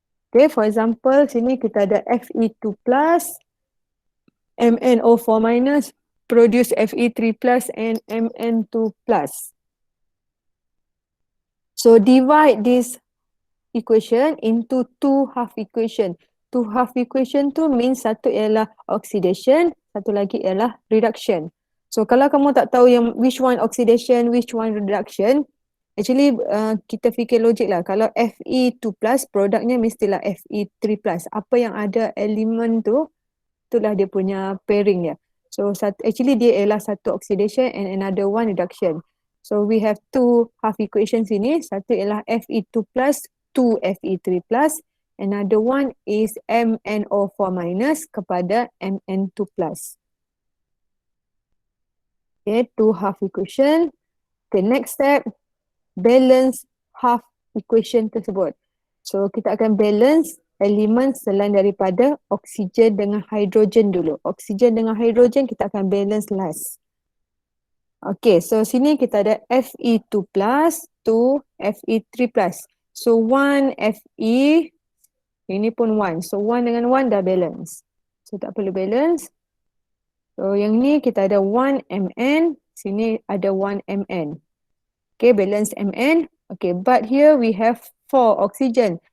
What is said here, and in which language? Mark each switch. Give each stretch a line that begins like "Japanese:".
English: Okay, for example,
Malay: sini kita ada
English: Fe2 plus, MnO4 minus, produce Fe3 plus and Mn2 plus. So, divide this equation into two half equation. Two half equation
Malay: tu
English: means
Malay: satu ialah oxidation, satu lagi ialah reduction. So kalau kamu tak tahu yang
English: which one oxidation, which one reduction,
Malay: actually kita fikir logik lah. Kalau Fe2 plus, produknya mestilah Fe3 plus. Apa yang ada elemen tu, itulah dia punya pairing dia.
English: So actually
Malay: dia ialah satu
English: oxidation and another one reduction. So we have two half equations
Malay: ini. Satu ialah Fe2 plus 2 Fe3 plus.
English: Another one is MnO4 minus
Malay: kepada
English: Mn2 plus. Okay, two half equation. Okay, next step, balance half equation
Malay: tersebut. So kita akan balance elemen selain daripada oksigen dengan hidrogen dulu. Oksigen dengan hidrogen kita akan balance last. Okay, so sini kita ada Fe2 plus 2 Fe3 plus. So 1 Fe, ini pun 1. So 1 dengan 1 dah balance. So tak perlu balance. So yang ni kita ada 1 Mn, sini ada 1 Mn.
English: Okay, balance Mn. Okay, but here we have 4 oxygen.